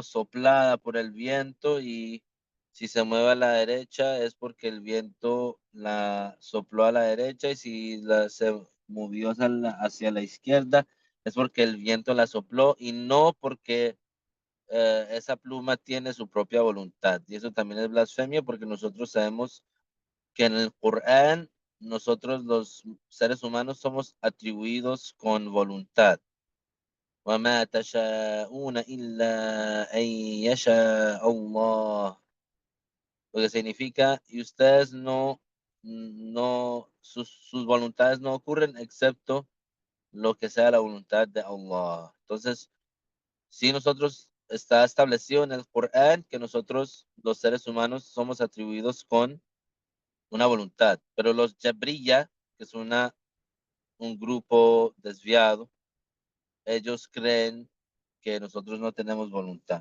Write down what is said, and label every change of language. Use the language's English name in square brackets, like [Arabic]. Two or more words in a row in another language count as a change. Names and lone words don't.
[Spanish] soplada por el viento y si se mueve a la derecha es porque el viento la sopló a la derecha y si se movió hacia la izquierda es porque el viento la sopló y no porque esa pluma tiene su propia voluntad. Y eso también es blasfemia porque nosotros sabemos que en el Corán nosotros los seres humanos somos atribuidos con voluntad. [Arabic] وما تشاءون إلا أن يشاء الله. [Spanish] Lo que significa, y ustedes sus voluntades no ocurren excepto lo que sea la voluntad de Allah. Entonces, si nosotros está establecido en el Corán que nosotros, los seres humanos, somos atribuidos con una voluntad, pero los Jabriya, que es un grupo desviado, ellos creen que nosotros no tenemos voluntad.